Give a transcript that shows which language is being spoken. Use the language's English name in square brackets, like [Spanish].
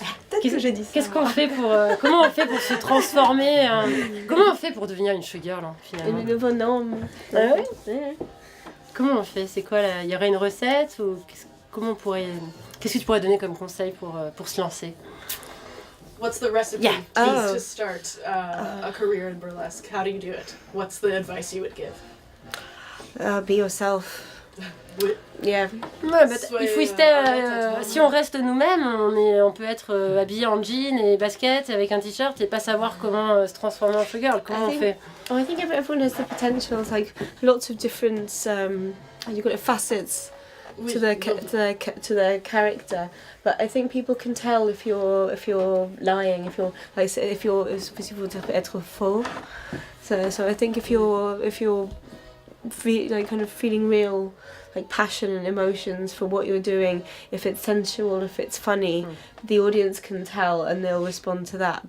[French] Peut-être que j'ai dit ça. Qu'est-ce qu'on fait pour... comment on fait pour se transformer comment on fait pour devenir une showgirl, finalement? Une nouveau nom. Ah ouais? Comment on fait? C'est quoi là? Il y aurait une recette ou comment on pourrait... Qu'est-ce que tu pourrais donner comme conseil pour se lancer? [English] What's the recipe to start a career in burlesque? How do you do it? What's the advice you would give? Be yourself. [French] Oui. [English] Yeah. [French] Ouais, il faut si on reste nous-mêmes, on peut être habillé en jean et basket avec un t-shirt et pas savoir comment se transformer en showgirl. Comment on fait? [English] I think everyone has the potential. It's like lots of different you've got facets to the character. But I think people can tell if you're lying, if you're it's possible to [French] être faux. [English] So I think if you're kind of feeling real, like passion and emotions for what you're doing, if it's sensual, if it's funny, the audience can tell and they'll respond to that.